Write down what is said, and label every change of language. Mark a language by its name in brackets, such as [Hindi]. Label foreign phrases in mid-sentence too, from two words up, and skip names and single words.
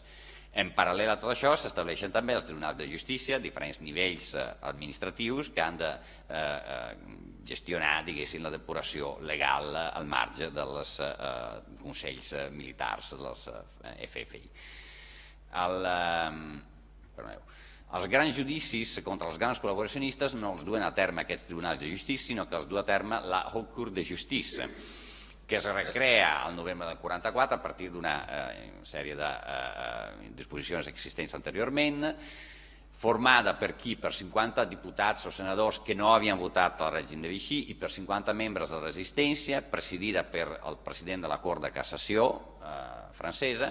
[Catalan] En paral·lel a tot això s'estableixen també els tribunals de justícia, diferents nivells administratius que han de gestionar, diguéssim, la depuració legal al marge dels consells militars dels FFI. Els grans judicis contra els grans col·laboracionistes no els duen a terme aquests tribunals de justícia, sinó que els du a terme la Haute Cour de Justice, que es recrea al novembre del 44 a partir d'una sèrie de disposicions existents anteriorment, formada per qui? Per 50 diputats o senadors que no havien votat al règim de Vichy i per 50 membres de resistència, presidida per el president de la Cort de Cassació francesa.